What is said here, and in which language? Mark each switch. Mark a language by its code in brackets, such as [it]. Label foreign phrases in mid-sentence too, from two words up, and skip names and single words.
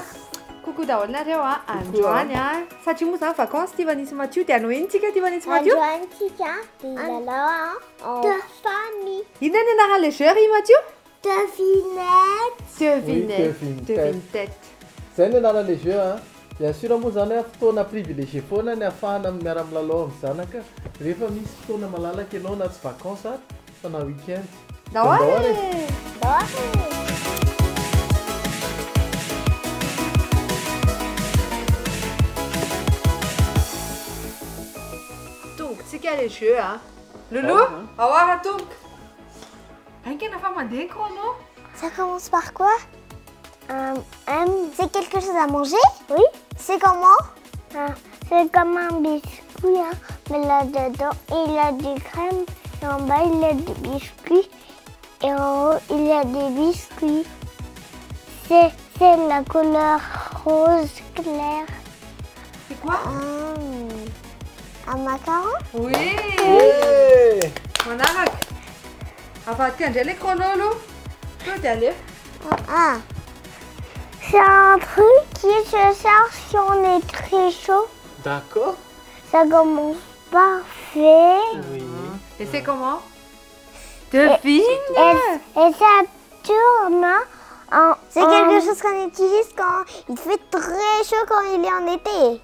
[mg] Coucou daholo nareo androany satria moa zany vacances Tiffany sy Mathieu dia hanao intsika Tiffany sy Mathieu? Androantsika dia lalao [fr] en famille. [mg] Inona ny anaran'le jeu ry Mathieu? [fr] Devinette. [mg] Zay ny anaran'le jeu [fr] bien sûr [mg] moa zany fotoana privilégié foana ny ahafahana miara milalao amin'ny zanaka rehefa misy fotoana malalaka ianao na tsy vacances fa na week-end. Dahory! Tongotsika le jeu Loulou, ahoara tongoka. Aingana fa mandeha chrono. [fr] Ça commence par quoi? C'est quelque chose à manger? Oui. C'est comment? C'est comme un biscuit, mais là-dedans, il y a du crème, et en bas, il y a des biscuits, et en haut, il y a des biscuits. C'est la couleur rose clair. C'est quoi? Un macaron? Oui! [mg] Manaraka. Avadika indray le chrono aloha. Tonga dia aleo. [fr] C'est un truc qui se sert si on est très chaud. D'accord. Ça commence par fait. Oui. Et c'est comment? Devine! Et ça tourne. C'est quelque chose qu'on utilise quand il fait très chaud quand il est en été.